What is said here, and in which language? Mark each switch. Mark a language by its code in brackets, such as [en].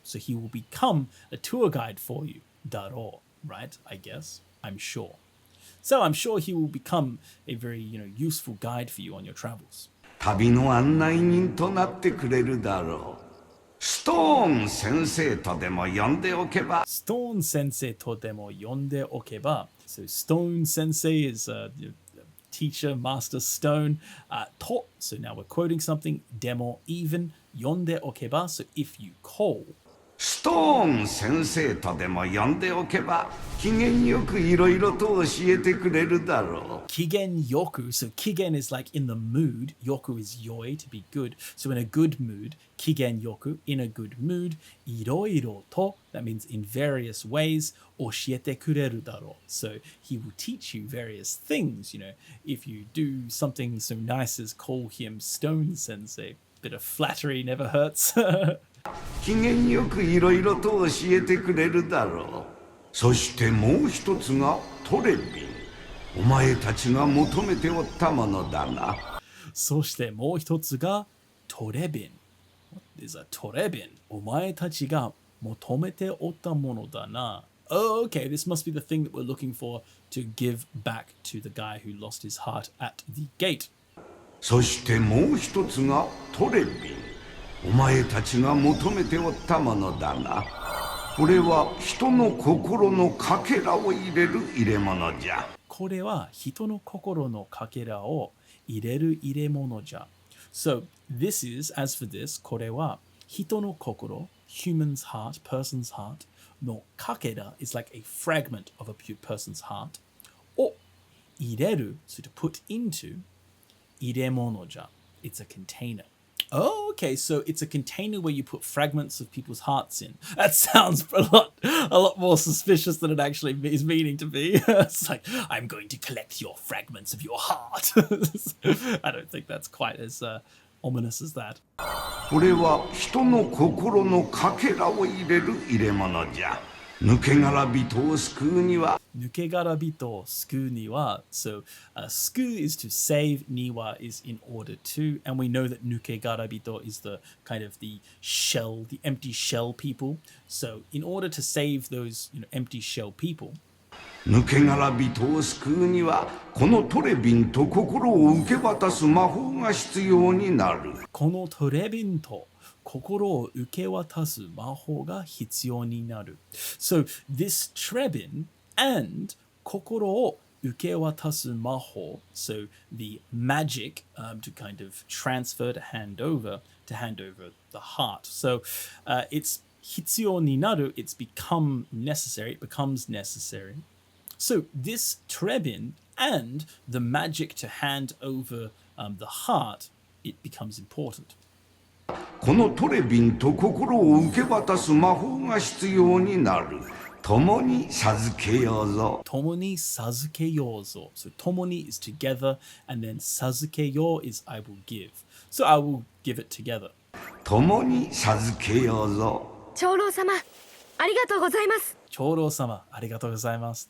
[en] So he will become a tour guide for you. Daro, right? I guess. I'm sure. So I'm sure he will become a very, useful guide for you on your travels. [ja] 旅の案内人となってくれるだろう。ストーン先生とでも呼んでおけば。 Stone sensei to demo yonde okeba. [en] So Stone sensei is teacher, master Stone. To, so now we're quoting something. Demo even [ja] yonde okeba. [en] So if you call. [ja] ストーン先生とでも呼んでおけば機嫌よくいろいろと教えてくれるだろう。 Kigen yoku. [en] So kigen is like in the mood. Yoku is yoi, to be good. So in a good mood. Kigen yoku, in a good mood. [ja] Iroiro to, [en] that means in various ways. [ja] Oshiete kureru daro. [en] So he will teach you various things. If you do something so nice as call him Stone Sensei. Bit of flattery never hurts. [ja] 機嫌よくいろいろと教えてくれるだろう。そしてもう一つがトレビン。お前たちが求めておったものだな。そしてもう一つがトレビン。 [en] What is a トレビン？ [ja] お前たちが求めておったものだな。 [en] Oh, okay, this must be the thing that we're looking for to give back to the guy who lost his heart at the gate. [ja] そしてもう一つがトレビン。お前たちが求めておったものだな。これは人の心のかけらを入れる入れ物じゃ。これは人の心のかけらを入れる入れ物じゃ。 [en] So this is, as for this, これは人の心 human's heart, person's heart のかけら is like a fragment of a person's heart を入れる so to put into [ja] 入れ物じゃ [en] it's a container. Oh, okay, so it's a container where you put fragments of people's hearts in. That sounds a lot more suspicious than it actually is meaning to be. It's like, I'm going to collect your fragments of your heart. I don't think that's quite as ominous as that. [ja] これは人の心のかけらを入れる入れ物じゃ。抜け殻人を救うには。抜け殻人を救うには [en] so 救う is to save, には is in order to, and we know that 抜け殻人 is the kind of the shell, the empty shell people. So in order to save those empty shell people, [ja] 抜け殻人を救うにはこのトレビンと心を受け渡す魔法が必要になる。このトレビンと心を受け渡す魔法が必要になる。 [en] So this Trebin and [ja] 心を受け渡す魔法, [en] so the magic to kind of transfer, to hand over the heart. So it's [ja] 必要になる, [en] it's become necessary, it becomes necessary. So this Trebin and the magic to hand over the heart, it becomes important. [ja] このトレビンと心を受け渡す魔法が必要になる。共に授けようぞ。共に授けようぞ. [en] So 共に is together, and then 授けよう is I will give. So I will give it together. [ja] 共に授けようぞ。長老様、ありがとうございます。長老様、ありがとうございます.